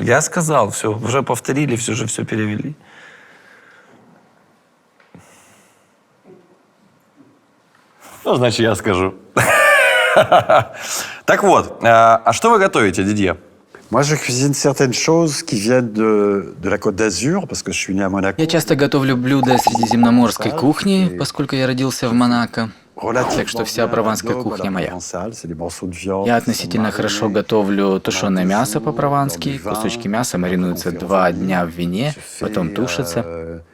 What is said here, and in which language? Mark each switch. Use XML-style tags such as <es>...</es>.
<ru>Я сказал все, уже повторили, все же все перевели. Ну, значит, я скажу. Так вот, а что вы готовите, Дидье?</ru> <fr>Moi, je cuisine certaines choses qui viennent de la Côte d'Azur, parce que je suis né à Monaco.</fr> <ru>Я часто готовлю блюда средиземноморской кухни, поскольку я родился в Монако. Так что вся прованская кухня моя. Я относительно хорошо готовлю тушеное мясо по-провански. Кусочки мяса маринуются 2 дня в вине, потом тушатся.</ru>